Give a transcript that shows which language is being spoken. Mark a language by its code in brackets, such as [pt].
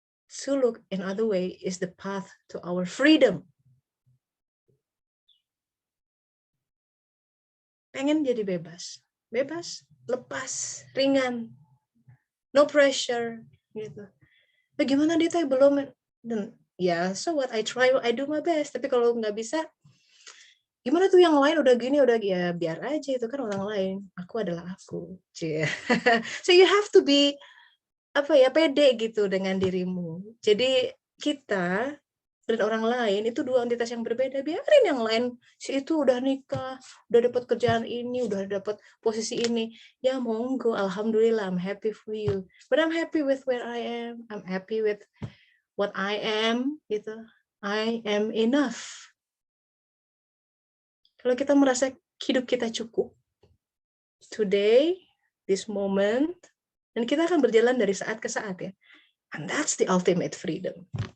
[en] Suluk, in other way, is the path to our freedom. [id] Pengen jadi bebas, lepas, ringan, [en] no pressure, [id] gitu. Bagaimana dia teh belum? Dan ya, [en] so what, I try, I do my best. [id] Tapi kalau nggak bisa, gimana tuh yang lain udah gini, udah ya biar aja, itu kan orang lain. Aku adalah aku. [en] So you have to be [id] pede gitu dengan dirimu. Jadi kita dan orang lain itu dua entitas yang berbeda. Biarin yang lain, si itu udah nikah, udah dapat kerjaan ini, udah dapat posisi ini. Ya monggo, alhamdulillah, [en] I'm happy for you. But I'm happy with where I am. I'm happy with what I am [id] gitu. [en] I am enough. [id] Kalau kita merasa hidup kita cukup, [en] today, this moment, [id] dan kita akan berjalan dari saat ke saat ya. [en] And that's the ultimate freedom.